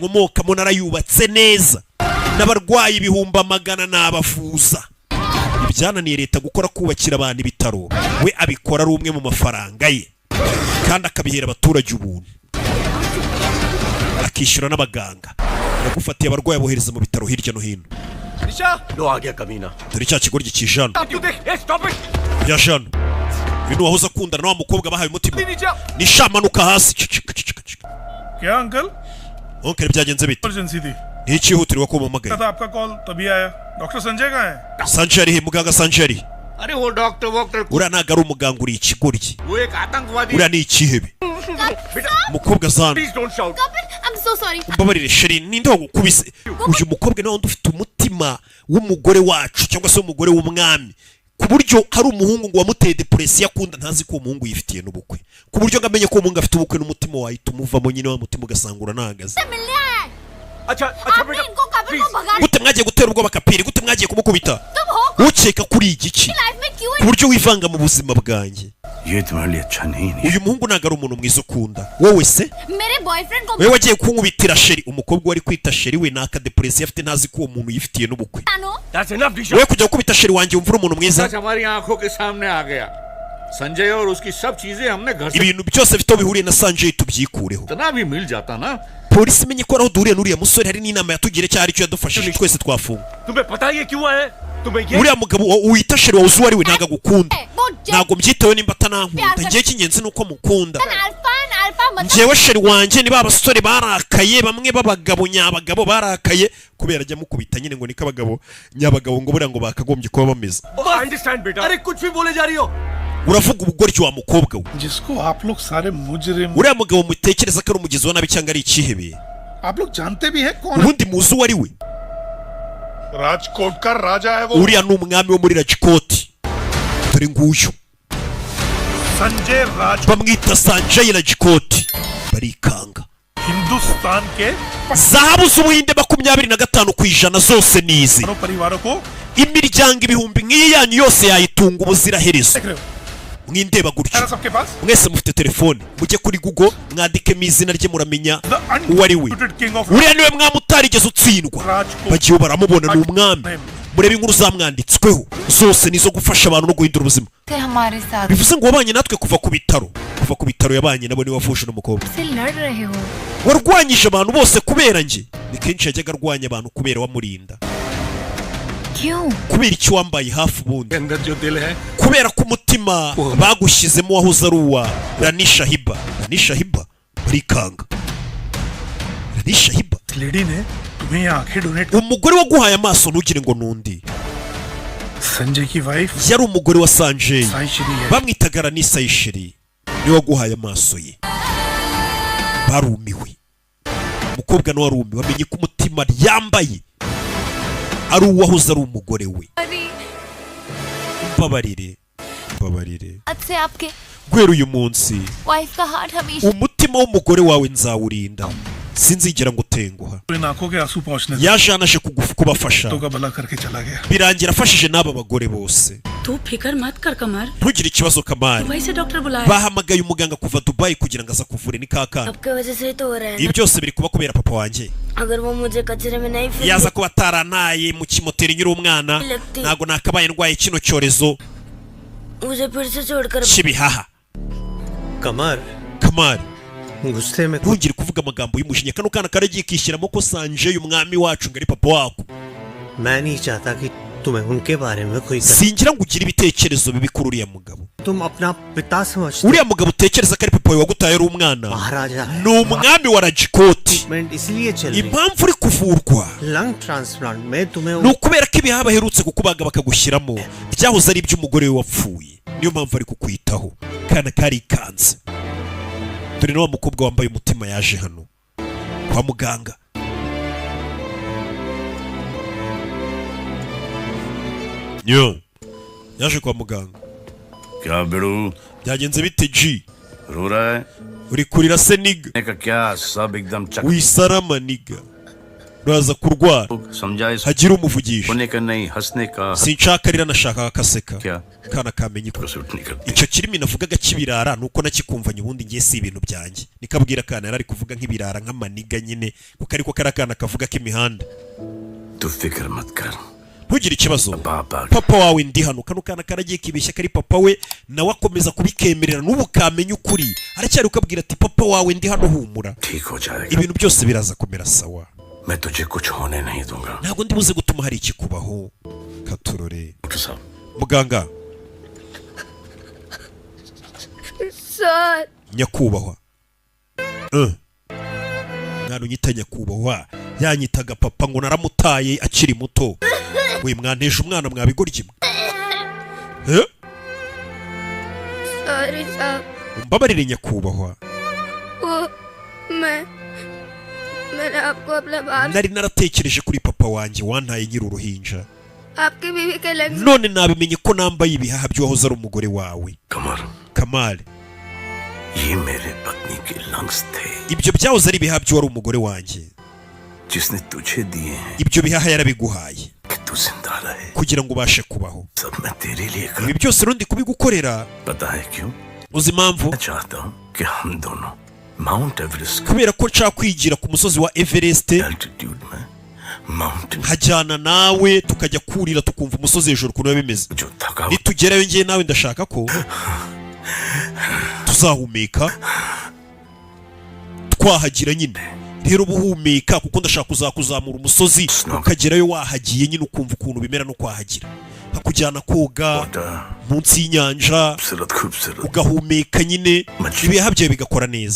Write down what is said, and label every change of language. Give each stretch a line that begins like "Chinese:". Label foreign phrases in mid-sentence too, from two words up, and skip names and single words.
Kinyarwanda: nkomokamo narayubatse neza n'abarwayi 100,000 n'abafuza ibyananiye leta gukora kubakira abantu ibitaro we abikora ari umwe mu mafaranga ye kandi akabihera abaturage ubuntu akishyura n'abaganga yagufatiye abarwayi abohereza mu bitaro hirya no hino dore cya kigo gikijana yajana ibintu wahoze akundana na wa mukobwa bahaye umutima nishamanuka hasi
Hindi: क्या अंकल
Kinyarwanda: Onkel byagenze bite?
Hindi: इमरजेंसी थी
Kinyarwanda: Ni ikihutirwa ko mumagaye.
Hindi: था आपका कॉल तभी आया डॉक्टर संजय कहाँ है
Kinyarwanda: Sanjay ari he? Muganga Sanjay ari?
Hindi: अरे वो डॉक्टर
Kinyarwanda: Uriya ntago ari umuganga, uri ikigoryi.
Hindi: वो एक आतंकवादी
Kinyarwanda: Uriya ni ikihebe. Mukobwa Zana.
English: please don't shout I'm so sorry.
Kinyarwanda: Umbabarire sheri, ninde wagukubise? Uyu mukobwa nawe ufite umutima w'umugore wacu cyangwa se umugore w'umwami. Ku buryo hari umuhungu ngo wamuteye depression yakunda ntazi ko umuhungu yifitiye n'ubukwe. Ku buryo ngamenye ko umuhungu afite ubukwe n'umutima wahita umuvamo nyine wa mutima ugasangura nahagaze.
Hindi: अच्छा बेटा
Kinyarwanda: Gute mwagiye gutera ubwoba Kapiri? Gute mwagiye kumukubita? Ukeka kuri igiki? Ku buryo wivanga mu buzima bwanjye.
Hindi: ये तुम्हारे लिए अच्छा नहीं है।
Kinyarwanda: Uyu muhungu ntago ari umuntu mwiza ukunda. Wowe se?
Hindi: मेरे बॉयफ्रेंड को
Kinyarwanda: Wewe wagiye kunkubitira sheri. Umukobwa wari kwita sheri we naka depression afite ntazi ko uwo muntu yifitiye n'ubukwe.
English: That's enough Disha
Kinyarwanda: Wewe kujya gukubita sheri wanjye umvura umuntu mwiza?
Hindi: सच हमारी आंखों के सामने आ गया संजय और उसकी सब चीजें हमने घर से
Kinyarwanda: Ibintu byose bifite aho bihuriye na Sanjay tubyikureho.
Hindi: इतना भी मिल जाता ना
Kinyarwanda: Polisi imenye ko aho duhuriye n'uriya musore hari n'inama yatugire cyari cyo yadufashije twese twafunga.
Hindi: तुम्हें पता ये क्यों है तुम्हें
Kinyarwanda: Uriya mugabo wita sheri wawe uzi uwo ari we ntago agukunda. Ntago mbyitewe nimba atanankunda. Njye cy'ingenzi nuko mukunda. Njyewe sheri wanjye ni ba basore barakaye bamwe b'abagabo nyabagabo barakaye kubera ajya mukubita nyine ngo niko abagabo nyabagabo ngo buriya ngo bakagombye kuba bameze.
Hindi: अंडरस्टैंड बेटा अरे कुछ भी बोले जा रही हो
Kinyarwanda: Uravuga ubugoryi wa mukobwa we.
Hindi: जिसको आप लोग सारे मुजरिम
Kinyarwanda: Uriya mugabo mutekereza ko ari umugizi wa nabi cyangwa ari ikihebe?
Hindi: आप लोग जानते भी है कौन है
Kinyarwanda: Ubundi muzi uwo ari we?
Hindi: राजकोट का राजा है वो
Kinyarwanda: Uriya ni umwami wo muri Rajkoti. Dore nguyu.
Hindi: संजय राज
Kinyarwanda: Bamwita Sanjay Rajkoti. Barikanga.
Hindi: हिंदुस्तान के
Kinyarwanda: Zahabu z'Ubuhinde 25% zose nizi.
Hindi: परिवारों को
Kinyarwanda: Imiryango ibihumbi nk'iyi yanyu yose yayitunga ubuziraherezo.
Hindi: देख रहे हो
Kinyarwanda: Mwindeba gutyo.
Hindi: है सबके पास
Kinyarwanda: Mwese mufite telefone. Mujye kuri Google mwandikemo izina rye muramenya
English: The
Kinyarwanda: uwo ari we.
English: undisputed king of Uriya niwe mwami utarigeze utsindwa. Rajkot.
Kinyarwanda: Bagiye baramubona ni umwami. Murebe inkuru zamwanditsweho zose nizo gufasha abantu no guhindura ubuzima.
Hindi: हमारे साथ
Kinyarwanda: Bivuze ngo wabanye natwe kuva ku bitaro. Kuva ku bitaro yabanye nabo ni wafushe n'umukobwa.
Hindi: से लड़ रहे हो
Kinyarwanda: Warwanyije abantu bose kubera njye. Ni kenshi yajyaga arwanya abantu kubera wamurinda.
Hindi: क्यों
Kinyarwanda: Kubera icyo wambaye hafi ubundi.
Hindi: अंदर जो दिल है
Kinyarwanda: Kubera ko umutima bagushyizemo wahoze ari uwa Ranisha Hiba. Ranisha Hiba barikanga.
Hindi: Ranisha Hiba लेडी ने तुम्हें ये आंखें डोनेट
Kinyarwanda: umugore waguhaye amaso ntugire ngo nundi.
Hindi: संजय की वाइफ
Kinyarwanda: Yari umugore wa Sanjay.
Hindi: साई श्री है
Kinyarwanda: Bamwitaga Ranisa Ishiri. Niwe waguhaye amaso ye. Barumiwe. Umukobwa nawe arumiwe. Wamenye ko umutima yambaye ari uwahoze ari umugore we. Mbabarire. Mbabarire.
Hindi: अच्छे आपके
Kinyarwanda: Guhera uyu munsi
Hindi: वाइफ का हार्ट हमेशा
Kinyarwanda: umutima w'umugore wawe nzawurinda. Sinzigera ngutenguha.
Hindi: इन आंखों के आंसू पहुंचने
Kinyarwanda: Yaje anaje kubafasha.
Hindi: तो का भला करके चला गया
Kinyarwanda: Birangira afashije n'aba bagore bose.
Hindi: तू फिकर मत कर कमर
Kinyarwanda: Ntugire ikibazo Kamari.
Hindi: दुबई से डॉक्टर बुलाया
Kinyarwanda: Bahamagaye umuganga kuva Dubai kugira ngo aza kuvura ni kakana.
Hindi: आपके वजह से ही तो हो रहा है
Kinyarwanda: Ibi byose biri kuba kubera papa wanjye.
Hindi: अगर वो मुझे कचरे में नहीं
Kinyarwanda: Yaza kuba ataranaye mu kimoteri nyiri umwana ntago nakabaye ndwaye kino cyorezo
Hindi: मुझे फिर से छोड़कर
Kinyarwanda: cy'ibihaha.
Hindi: कमर
Kinyarwanda: Kamari
Hindi: गुस्से में
Kinyarwanda: ntugire kuvuga amagambo y'umujinya. Kano kana karagiye kishyiramo ko Sanjay umwami wacu ngo ari papa wako.
Hindi: मैं नहीं चाहता कि तुम्हें उनके बारे में कोई
Kinyarwanda: Singira ngo ugire ibitekerezo bibi kuri uriya mugabo.
Hindi: तुम अपना पिता समझते
Kinyarwanda: Uriya mugabo utekereza ko ari papa wawe wagutaye ari umwana
Hindi: महाराजा है
Kinyarwanda: ni umwami wa Rajkoti.
Hindi: ट्रीटमेंट इसलिए चल रही
Kinyarwanda: Impamvu uri kuvurwa
English: lung transplant
Hindi: में तुम्हें
Kinyarwanda: ni ukubera ko ibihaha baherutse kukubaga bakagushyiramo byahoze ari iby'umugore we wapfuye. Niyo mpamvu ari kukwitaho. Kana karikanze. Dore na wa mukobwa wambaye umutima yaje hano kwa muganga. Yo yaje kwa muganga.
Hindi: क्या बेड़ू
Kinyarwanda: Byagenze bite G?
Hindi: रो रहा है
Kinyarwanda: Uri kurira se niga?
Hindi: का क्या सब एकदम चक
Kinyarwanda: Wisarama niga. Uraza kurwara.
Hindi: समझा इस
Kinyarwanda: Hagira umuvugisha.
Hindi: होने का नहीं हंसने का
Kinyarwanda: Sinshaka rira nashaka akaseka.
Hindi: क्या
Kinyarwanda: Kana kamenye ko
Hindi: सूट नहीं करती
Kinyarwanda: icyo kirimi navugaga kibirara nuko nakikumvanye ubundi ngiye si ibintu byanjye. Nikabwira kana yari kuvuga nk'ibirara nk'amaniga nyine kuko ariko karakana kavuga k'imihanda.
Hindi: तू फिक्र मत कर
Kinyarwanda: Ntugire ikibazo.
Hindi: बाबा
Kinyarwanda: Papa wawe ndi hano. Kano kana karagiye kibeshya kari papa we nawe akomeza kubikemerera n'ubu kamenya ukuri. Aracyari ukabwira ati papa wawe ndi hano humura.
Hindi: ठीक हो जाएगा
Kinyarwanda: Ibintu byose biraza kumera sawa.
Hindi: मैं तुझे कुछ होने नहीं दूंगा
Kinyarwanda: Ntabwo ndi buze gutuma hari ikikubaho. Katurore.
Hindi: डॉक्टर साहब
Kinyarwanda: Muganga
Hindi: सर
Kinyarwanda: nyakubahwa. mwana unyita nyakubahwa yanyitaga papa ngo naramutaye akiri muto. We mwanteje umwana mwabigoryi mwe.
Hindi: सॉरी साहब
Kinyarwanda: Umbabarire nyakubahwa.
Hindi: वो मैंने आपको अपना बाप
Kinyarwanda: Nari naratekereje kuri papa wanjye wantaye nyiri uruhinja.
Hindi: आपकी बीवी के लग
Kinyarwanda: None nabimenye ko nambaye ibihaha by'uwahoze ari umugore wawe. Kamal.
Hindi: ये मेरे पत्नी के लंग्स थे
Kinyarwanda: Ibyo byahoze ari ibihaha by'uwari umugore wanjye.
Hindi: जिसने तुझे दिए हैं
Kinyarwanda: Ibyo bihaha yarabiguhaye
Hindi: कि तू जिंदा रहे
Kinyarwanda: kugira ngo ubashe kubaho.
Hindi: सब मैं तेरे लिए कर
Kinyarwanda: Ibi byose rundi kubigukorera.
Hindi: पता है क्यों
Kinyarwanda: Uzi impamvu?
Hindi: मैं चाहता हूँ कि हम दोनों माउंट एवरेस्ट
Kinyarwanda: Kubera ko nshaka kwigira ku musozi wa Everest
Hindi: एल्टीट्यूड में माउंटेन
Kinyarwanda: hajyana nawe tukajya kurira tukumva umusozi hejuru kuno bimeze.
Hindi: जो थका
Kinyarwanda: Nitugerayo ngiye nawe ndashaka ko tuzahumeka twahagira nyine. Rero buhumeka kuko ndashaka kuzamura umusozi ukagerayo wahagiye nyine ukumva ukuntu bimera no kwahagira. Hakujyana koga munsi y'inyanja ugahumeka nyine ibihaha byawe bigakora neza.